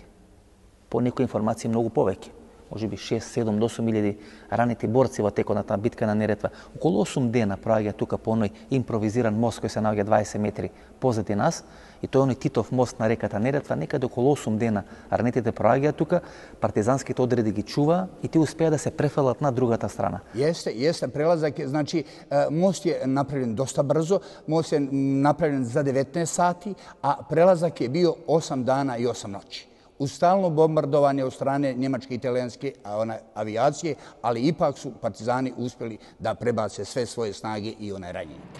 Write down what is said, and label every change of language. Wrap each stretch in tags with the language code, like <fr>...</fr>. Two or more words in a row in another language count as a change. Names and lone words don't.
<mk>По некои информации многу повеќе. Може би 6, 7 до 8 илјади ранети борци во текот на таа битка на Неретва. Околу 8 дена проаѓа тука по оној импровизиран мост кој се наоѓа 20 метри позади нас. И тој оној Титов мост на реката Неретва, некаде околу 8 дена ранетите проаѓаат тука, партизанските одреди ги чува и ти успеа да се префалат на другата страна.</mk> <bs>Jeste, prelazak je, znači, most je napravljen dosta brzo, most je napravljen za 19 sati, a prelazak je bio 8 dana i 8 noći. Uz stalno bombardovanje od strane njemačke i italijanske avijacije, ali ipak su partizani uspjeli da prebace sve svoje snage i ranjenike.</bs>